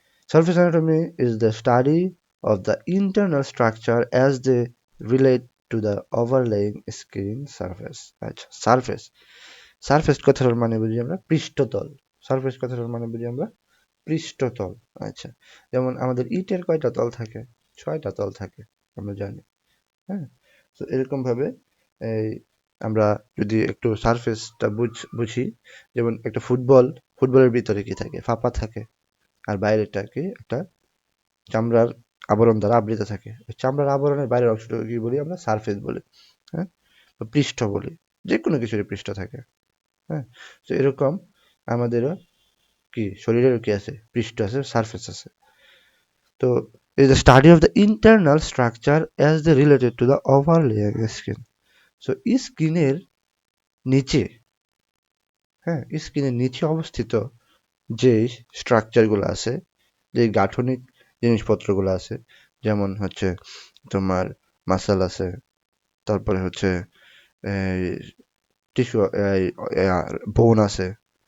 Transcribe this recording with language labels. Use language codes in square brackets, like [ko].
[en] Surface anatomy is the study of the internal structure as they relate to the overlying skin surface. [bn] আচ্ছা, surface. Surface কথাটার মানে বুঝি আমরা পৃষ্ঠতল। Surface কথাটার মানে বুঝি আমরা পৃষ্ঠতল। আচ্ছা, যেমন আমাদের ইটের কয়টা তল থাকে? 6টা তল থাকে, আমরা জানি। হ্যাঁ, তো এরকম ভাবে এই আমরা যদি একটু সারফেসটা বুঝি, যেমন একটা ফুটবলের ভিতরে কি থাকে? ফাঁপা থাকে আর বাইরেটা কি একটা চামড়ার আবরণ দ্বারা আবৃত থাকে। ওই চামড়ার আবরণের বাইরের অংশটাকে কি বলি আমরা? সারফেস বলি। হ্যাঁ, বা পৃষ্ঠ বলি। যে কোনো কিছুরই পৃষ্ঠ থাকে। হ্যাঁ, তো এরকম আমাদেরও কি শরীরেরও কি আছে? পৃষ্ঠ আছে, সারফেস আছে। [en] তো is the study of the internal structure as they related to the overlaying skin. [bn] So স্কিনের নিচে, হ্যাঁ, স্কিনের নিচে অবস্থিত যে স্ট্রাকচারগুলো আছে, যে গাঠনিক জিনিসপত্রগুলো আছে, যেমন হচ্ছে তোমার মাসল আছে, তারপরে হচ্ছে এই টিস্যু, বোন আছে।